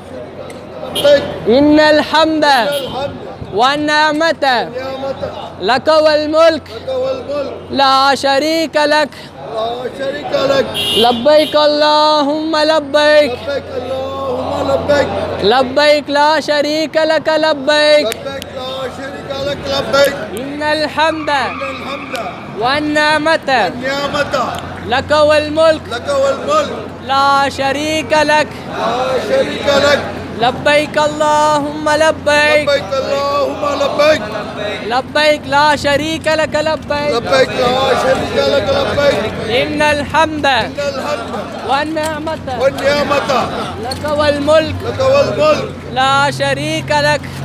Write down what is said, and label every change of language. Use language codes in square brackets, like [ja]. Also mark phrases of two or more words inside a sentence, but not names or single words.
[ar] إن الحمد والنعمة لك والملك لا شريك لك، لبيك اللهم لبيك، لبيك لا شريك لك لبيك، إن الحمد والنعمة لك والملك لا شريك لك, لبيك اللهم لبيك، لبيك لا شريك لك لبيك، إن الحمد والنعمة لك والملك لا شريك لك،